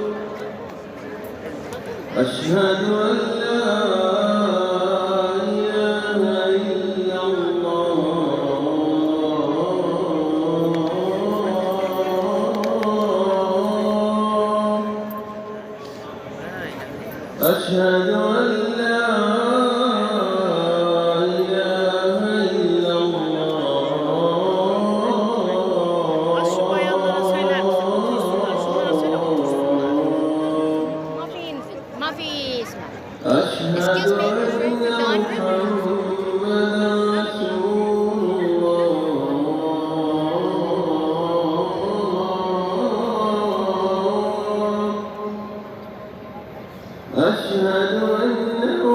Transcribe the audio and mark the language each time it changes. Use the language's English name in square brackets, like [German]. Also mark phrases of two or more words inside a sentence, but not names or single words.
[Arabic] أشهد أن لا إله إلا أشهد أن لا إله إلا [Turkish] Şu bayanlara söyler misin? Otursunlar. Şunlara söyle otursunlar. [Arabic] ما في اسمع. أشهد [English] Excuse me. [Arabic] أن محمدا رسول الله أشهد أن